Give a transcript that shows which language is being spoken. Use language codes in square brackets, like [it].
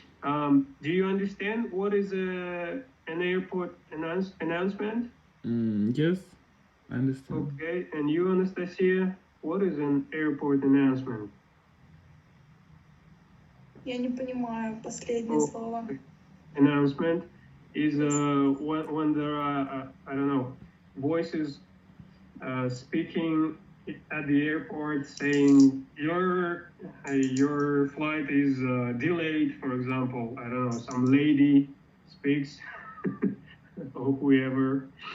[en] Do you understand what is an airport announcement? Yes, I understand. Okay, and you, Anastasia, what is an airport announcement? [ru] Я не понимаю последнее слово. [en] Announcement is when there are I don't know, voices speaking at the airport saying your flight is delayed, for example. I don't know, some lady speaks or whoever.